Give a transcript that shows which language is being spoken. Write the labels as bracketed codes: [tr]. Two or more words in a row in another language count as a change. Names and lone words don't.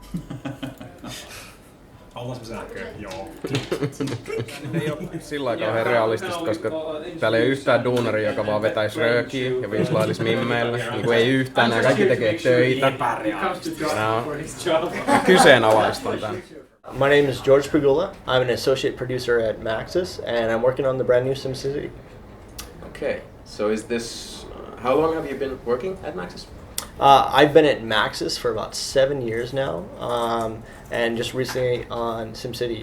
[fi] Haluaisin sähköä? Joo. Ei oo sillä lailla kauhean realistista, koska täällä ei oo yhtään duunaria, joka vaan vetäis röökiä ja viislailis mimmeille. Niinku ei yhtään, nää kaikki tekee töitä. Kyseenalaistan tän. [en] My name is George Pagula. I'm an associate producer at Maxis, and I'm working on the brand new SimCity. Okay. So is this, how long have you been working at Maxis? I've been at Maxis for about 7 years now, and just recently on SimCity.